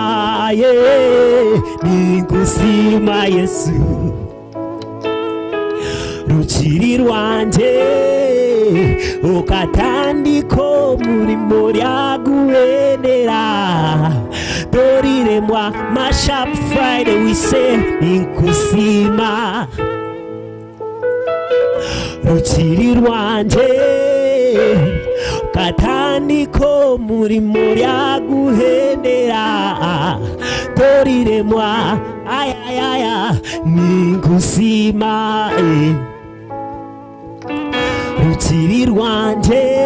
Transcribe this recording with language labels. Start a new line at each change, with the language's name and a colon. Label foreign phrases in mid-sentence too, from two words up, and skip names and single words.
Nyankole: ninkuzima Yesu rukiri rwanje ukatandiko murimo ryaguhendera toriremwa
English: Mashup Friday we say
Nyankole: ninkuzima rukiri rwanje ukatandiko murimo ryaguhendera toriremwa ayayaya ninkuzima rukiri rwanje